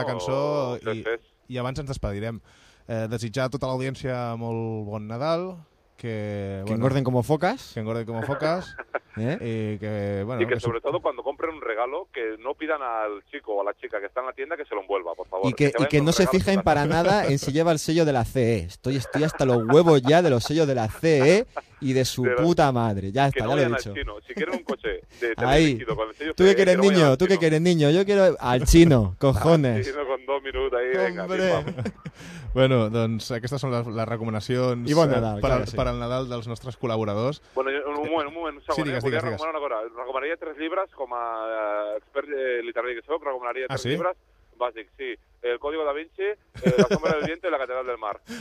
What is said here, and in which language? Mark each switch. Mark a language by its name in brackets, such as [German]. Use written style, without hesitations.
[Catalan] la cançó i abans ens despedirem. Desitjar a tota l'audiència molt bon Nadal. [Spanish] Que engorden como focas. Que engorden como focas. Sobre todo cuando compren un regalo, que no pidan al chico o a la chica que está en la tienda que se lo envuelva, por favor. Y que no se fijen para nada en si lleva el sello de la CE. Estoy hasta los huevos ya de los sellos de la CE y de su puta madre. Ya está, ya lo he dicho. Si quieres un coche de ahí. ¿Tú qué quieres, niño? ¿Tú qué quieres, niño? Yo quiero al chino, cojones. Al chino con dos minutos ahí. Hombre. [Catalan] Bueno, doncs aquestes són les recomanacions bon Nadal, per al Nadal dels nostres col·laboradors. Bueno, un moment, un segon. Sí, digues. Recomanaria tres llibres com a expert literari que soc. Recomanaria tres llibres bàsics, sí. El Código da Vinci, La sombra del viento i La catedral del mar.